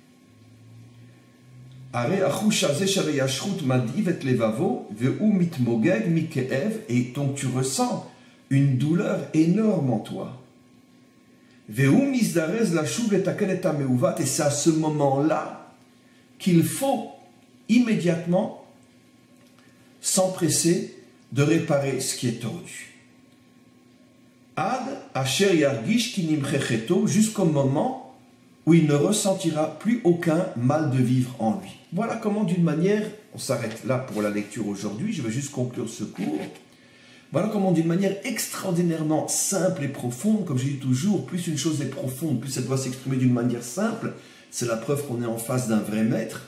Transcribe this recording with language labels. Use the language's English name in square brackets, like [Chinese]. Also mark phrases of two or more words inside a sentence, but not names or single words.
[French] Et donc tu ressens une douleur énorme en toi. Et c'est à ce moment-là qu'il faut immédiatement s'empresser de réparer ce qui est tordu. [Hebrew] עד אשר ירגיש כי נמחכתו, [French] jusqu'au moment où il ne ressentira plus aucun mal de vivre en lui. Voilà comment, d'une manière, on s'arrête là pour la lecture aujourd'hui, je vais juste conclure ce cours. Voilà comment, d'une manière extraordinairement simple et profonde, comme je dis toujours, plus une chose est profonde, plus elle doit s'exprimer d'une manière simple, c'est la preuve qu'on est en face d'un vrai maître.